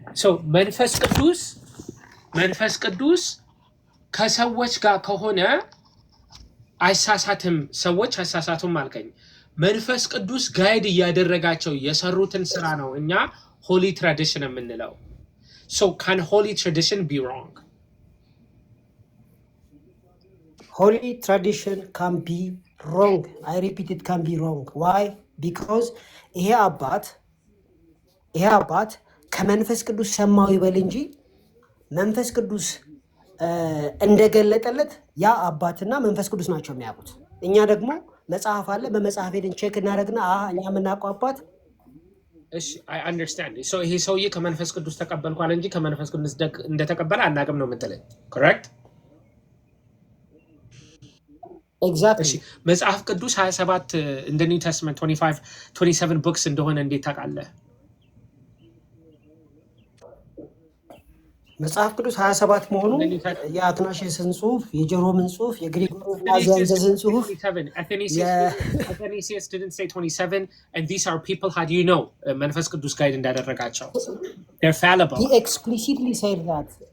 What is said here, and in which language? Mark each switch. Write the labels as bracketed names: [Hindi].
[Amharic] So መንፈስ ቅዱስ ከሰዎች ጋር ከሆነ አይሳሳትም፣ ሰዎች አይሳሳቱም አልከኝ። መንፈስ ቅዱስ ጋይድ እያደረጋቸው የሰሩትን ስራ ነው እኛ ሆሊ ትራዲሽን የምንለው። [English] So can holy tradition be wrong? Holy tradition can be wrong. I repeat, it can be wrong. Why? Because [Amharic] ይሄ አባት ከመንፈስ ቅዱስ ሰማው ይበል እንጂ መንፈስ ቅዱስ እንደገለጠለት ያ አባትና መንፈስ ቅዱስ ናቸው የሚያውቁት። እኛ ደግሞ መጽሐፍ አለ፣ በመጽሐፍ ሄደን ቼክ እናደርግና እኛ የምናውቀው አባት። እሺ [English] I understand. [Amharic] So ይሄ ሰውዬ ከመንፈስ ቅዱስ ተቀበልኳል እንጂ ከመንፈስ ቅዱስ እንደተቀበለ አናውቅም ነው የምትለኝ? [English] correct? Exactly. [Amharic] መጽሐፍ ቅዱስ 27 እንደ ኒው ቴስትመንት 27 ቡክስ እንደሆነ እንዴት ታውቃለህ? መጽሐፍ ቅዱስ 27 መሆኑ የአትናሽስን ጽሁፍ፣ የጀሮምን ጽሁፍ፣ የግሪጎሪ ናዚያንዝን ጽሁፍ [English] Athanasius didn't say 27 and these are people, how do you know መንፈስ ቅዱስ [Amharic] ጋይድ እንዳደረጋቸው? [English] They're fallible. He explicitly said that.